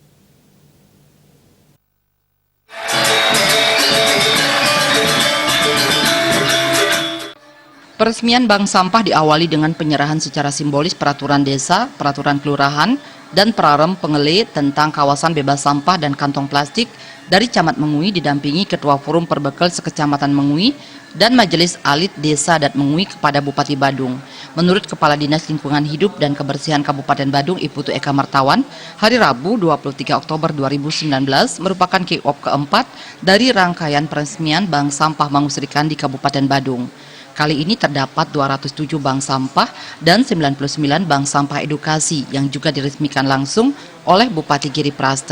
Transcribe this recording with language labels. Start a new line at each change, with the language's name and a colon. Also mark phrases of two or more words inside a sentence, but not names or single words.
Indonesian: Peresmian bank sampah diawali dengan penyerahan secara simbolis peraturan desa, peraturan kelurahan, dan prarem pengele tentang kawasan bebas sampah dan kantong plastik dari Camat Mengui didampingi Ketua Forum Perbekel Sekecamatan Mengui dan Majelis Alit Desa Adat Mengui kepada Bupati Badung. Menurut Kepala Dinas Lingkungan Hidup dan Kebersihan Kabupaten Badung, Iputu Eka Martawan, hari Rabu 23 Oktober 2019 merupakan kick-off keempat dari rangkaian peresmian Bank Sampah Mangu Srikandi di Kabupaten Badung. Kali ini terdapat 207 bank sampah dan 99 bank sampah edukasi yang juga diresmikan langsung oleh Bupati Giripraste.